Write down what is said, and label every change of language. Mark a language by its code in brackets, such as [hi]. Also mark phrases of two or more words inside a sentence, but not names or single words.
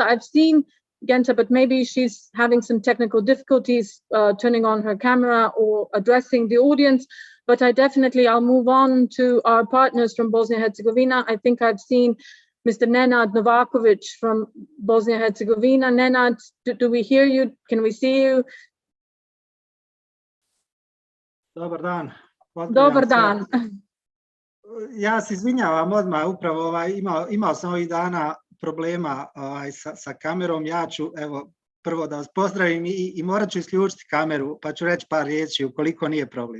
[en] I've seen Genta, but maybe she's having some technical difficulties turning on her camera or addressing the audience. But I'll move on to our partners from Bosnia-Herzegovina. I think I've seen Mr. Nenad Novakovic from Bosnia-Herzegovina. Nenad, do we hear you? Can we see you? [bs] Dobar dan. Dobar dan. Ja se izvinjavam odmah, upravo imao sam ovih dana problema sa kamerom. Ja ću prvo da vas pozdravim i morat ću isključiti kameru, pa ću reći par riječi ukoliko nije problem.